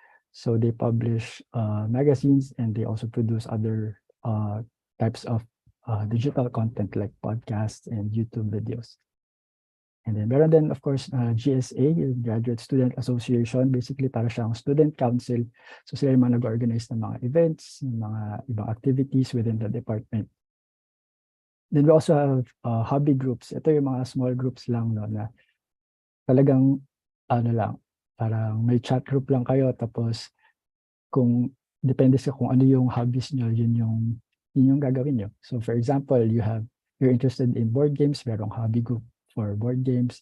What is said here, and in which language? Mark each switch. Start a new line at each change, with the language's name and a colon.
English: So they publish magazines, and they also produce other types of digital content like podcasts and YouTube videos.
Filipino: And then meron din,
English: of course,
Filipino: GSA, yung Graduate Student Association, basically para siyang student council. So sila yung mga nag-organize ng mga events, ng mga ibang activities
English: within the department. Then we also have hobby groups.
Filipino: Ito yung mga small groups lang, no, na talagang parang may chat group lang kayo, tapos kung depende sa kung ano yung hobbies nyo, yun yung gagawin nyo.
English: So for example, you're interested in board games,
Filipino: merong
English: hobby group for board games.